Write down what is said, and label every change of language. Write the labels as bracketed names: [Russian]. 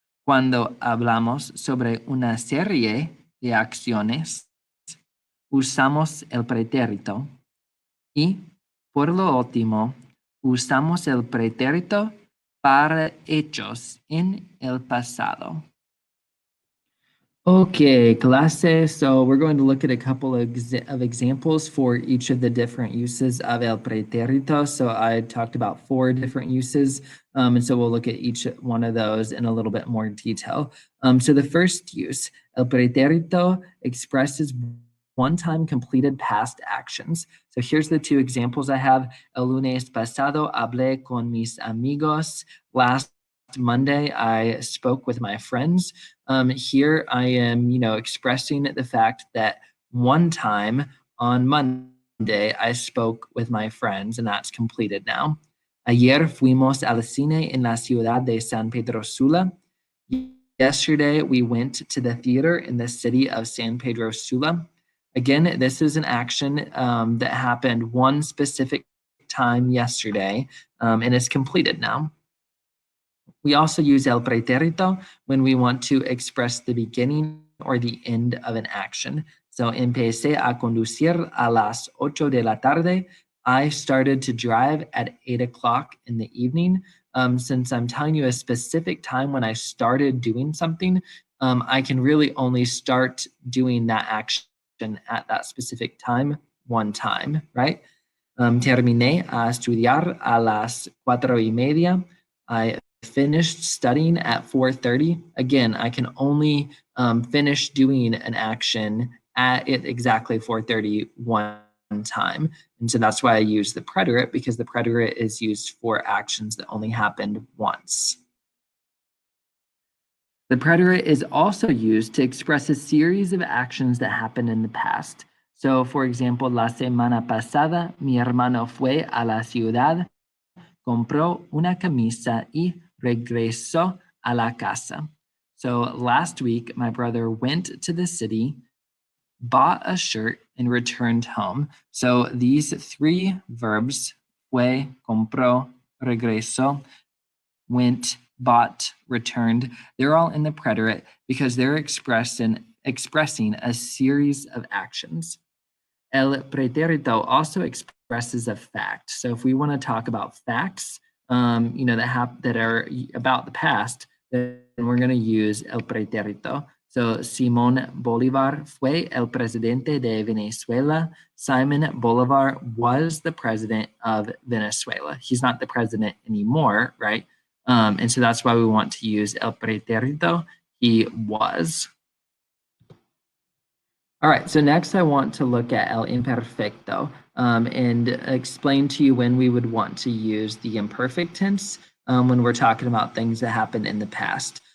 [Spanish] Cuando hablamos sobre una serie de acciones, usamos el pretérito. Y por lo último, usamos el pretérito para hechos en el pasado. Okay, clase. [English] So we're going to look at a couple of examples for each of the different uses of el pretérito. So I talked about 4 different uses, and so we'll look at each one of those in a little bit more detail. So the first use, el pretérito expresses one-time completed past actions. So here's the 2 examples I have. [Spanish] El lunes pasado hablé con mis amigos. [English] Last Monday, I spoke with my friends. Here I am, expressing the fact that one time on Monday, I spoke with my friends, and that's completed now. [Spanish] Ayer fuimos al cine en la ciudad de San Pedro Sula. [English] Yesterday, we went to the theater in the city of San Pedro Sula. Again, this is an action that happened one specific time yesterday, and is completed now. We also use el pretérito when we want to express the beginning or the end of an action. [Spanish] So, empecé a conducir a las 8 de la tarde. [English] I started to drive at 8 o'clock in the evening. Since I'm telling you a specific time when I started doing something, I can really only start doing that action at that specific time one time, right? [Spanish] Terminé a estudiar a las 4:30. [English] I finished studying at 4:30. Again, I can only finish doing an action at it exactly 4:30 one time. And so that's why I use the preterite, because the preterite is used for actions that only happened once. The preterite is also used to express a series of actions that happened in the past. So, for example, [Spanish] la semana pasada, mi hermano fue a la ciudad, compró una camisa y regresó a la casa. [English] So last week, my brother went to the city, bought a shirt, and returned home. So these 3 verbs, fue, compró, regresó, went, bought, returned, they're all in the preterite because they're expressing a series of actions. El pretérito also expresses a fact. So if we want to talk about facts, that are about the past, then we're going to use el pretérito. [Spanish] So Simón Bolívar fue el presidente de Venezuela. [English] Simon Bolivar was the president of Venezuela. He's not the president anymore, right? And so that's why we want to use el pretérito. He was. All right, so next I want to look at el imperfecto and explain to you when we would want to use the imperfect tense when we're talking about things that happened in the past.